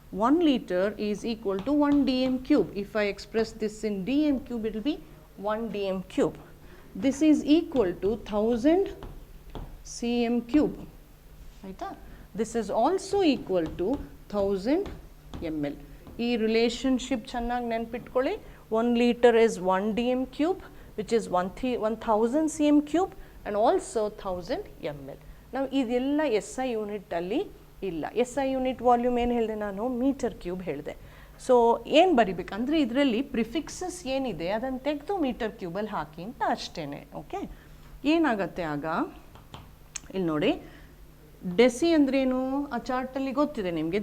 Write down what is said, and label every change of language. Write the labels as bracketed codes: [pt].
[en] 1 litre is equal to 1 dm³. If I express this in dm³ it will be 1 dm³. This is equal to 1000 cm³, [kn] ಆಯಿತಾ? [en] This is also equal to 1000 ml. [kn] ಈ relationship ಚೆನ್ನಾಗಿ ನೆನ್ಪಿಟ್ಕೊಳ್ಳಿ. [en] 1 litre is 1 dm³, which is 1000 cm³ and also 1000 ml. [kn] ನಾವು ಇದೆಲ್ಲ SI ಯೂನಿಟಲ್ಲಿ ಇಲ್ಲ. SI unit volume ಏನು ಹೇಳಿದೆ ನಾನು? ಮೀಟರ್ ಕ್ಯೂಬ್ ಹೇಳಿದೆ. ಸೊ ಏನು ಬರಿಬೇಕಂದ್ರೆ ಇದರಲ್ಲಿ ಪ್ರಿಫಿಕ್ಸಸ್ ಏನಿದೆ ಅದನ್ನು ತೆಗೆದು ಮೀಟರ್ ಕ್ಯೂಬಲ್ಲಿ ಹಾಕಿ ಅಂತ ಅಷ್ಟೇ. ಓಕೆ, ಏನಾಗುತ್ತೆ ಆಗ? ಇಲ್ಲಿ ನೋಡಿ, ಡೆಸಿ ಅಂದ್ರೇನು ಆ ಚಾರ್ಟಲ್ಲಿ ಗೊತ್ತಿದೆ ನಿಮಗೆ.